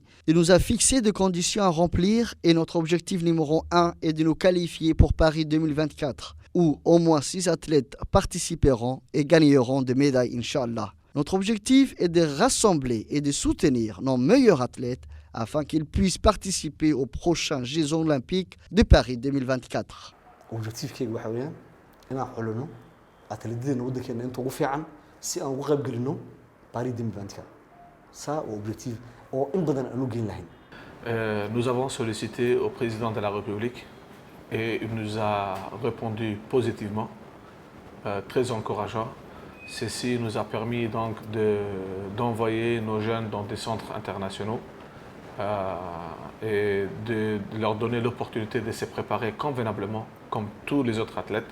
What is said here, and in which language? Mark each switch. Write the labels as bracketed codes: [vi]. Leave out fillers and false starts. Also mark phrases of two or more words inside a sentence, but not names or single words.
[fr] Il nous a fixé des conditions à remplir et notre objectif numéro 1 est de nous qualifier pour Paris 2024, où au moins 6 athlètes participeront et gagneront des médailles, Inch'Allah. Notre objectif est de rassembler et de soutenir nos meilleurs athlètes afin qu'ils puissent participer aux prochains Jeux olympiques de Paris 2024. [so] Objectifkayga waxa weeyaan inaan xulano atleedadeena waddankeena inta ugu fiican si aan uga qayb galino Paris 2024. [fr] Ça objectif [so] oo in badan aan u geyn lahayn. [fr] Nous avons sollicité au président de la République et il nous a répondu positivement, très encourageant. Ceci nous a permis donc d'envoyer nos jeunes dans des centres internationaux et de leur donner l'opportunité de se préparer convenablement comme tous les autres athlètes.